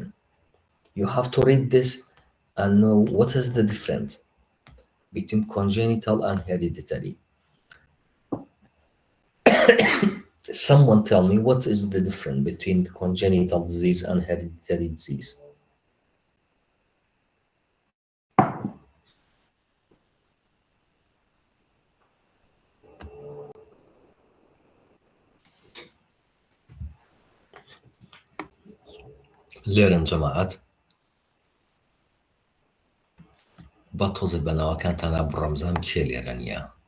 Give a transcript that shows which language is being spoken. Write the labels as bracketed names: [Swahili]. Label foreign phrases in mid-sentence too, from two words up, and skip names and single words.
[English] You have to read this and know what is the difference between congenital and hereditary. Someone tell me, what is the difference between congenital disease and hereditary disease? [Central Kurdish] لێرن جەماعەت بە تۆزە بەناوەکانتانە بڕەمزان کێ لێرە نییە؟